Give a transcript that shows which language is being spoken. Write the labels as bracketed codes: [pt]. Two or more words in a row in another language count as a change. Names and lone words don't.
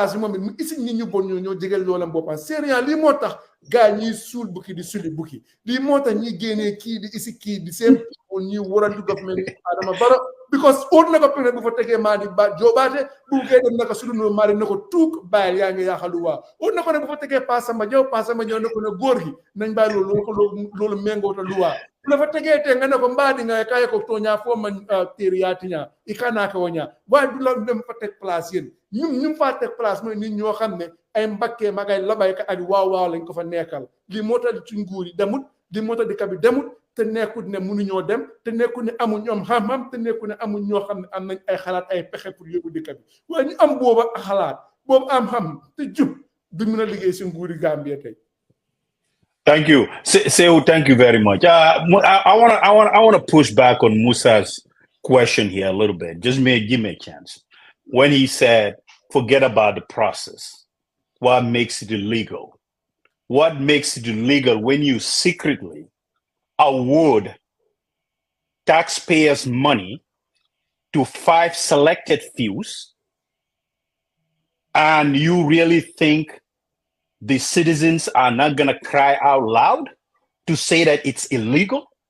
[wo] bi moom it mu isi nit ñu bon ñoo jegeel loolam boppam sérieux lii moo tax gars ñiy suul bukki di suli bukki lii moo tax ñiy génnee kii di isi kii di seen people ñuy waral du government ni Adama Barrow because óot na ko pene bu fa tegee maa di ba joobaate bu gee dem naka sulu no maa di na ko tuug bàyyil yaa ngi yaaxalu waa óot na ko ne bu fa tegee Pasamba Jaw ne ko ne góor gi nañ bàyyi loolu méngoo ta luwaa bu la fa tegee te nga ne ko mbaa di nga kaye ko tooñaa foo man téeri yaa tiñaa i kanaa ko wañaa waaye du la dem fa teg place yéen ñu faa teg place mooy nit ñoo xam ne ay mbakkee magay labayka ak waaw lañ ko fa nekkal lii moo tax ci nguur yi demut lii moo tax dëkk bi demut te nekkul ne mënuñoo dem te nekkul ne amuñ ñoom xam-xam te nekkul ne amuñ ñoo xam ne am nañ ay xalaat ay pexe pour yóbbu dëkk bi waaye ñu am booba xalaat boobu am xam te jub du mën a liggéey si nguuri Gambia tey. [en] Thank you, Seu. Thank you very much. I want to push back on Musa's question here a little bit. Just give me a chance. When he said, "Forget about the process," what makes it illegal? What makes it illegal when you secretly award taxpayers' money to 5 selected fews, and you really think the citizens are not going to cry out loud to say that it's illegal?